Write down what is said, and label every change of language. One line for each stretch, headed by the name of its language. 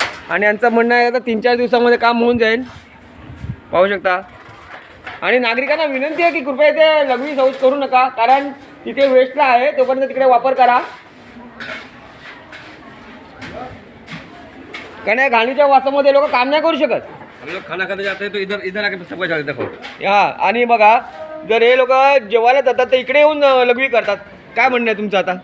Marathi: आणि यांचं म्हणणं आहे आता 3-4 दिवसामध्ये काम होऊन जाईल, पाहू शकता. आणि नागरिकांना विनंती आहे की कृपया इथे लघवी शौच करू नका, कारण तिथे वेस्टला आहे, तोपर्यंत तिकडे वापर करा. कारण या घाणीच्या वासामध्ये लोक काम नाही करू शकत.
Hindi: हम लोग खाना खाते जाते हैं तो इधर इधर आके सबका जाते देखो.
Marathi: हा, आणि बघा जर हे लोक जेवायला जातात तर इकडे येऊन लघवी करतात. काय म्हणणं आहे तुमचं आता?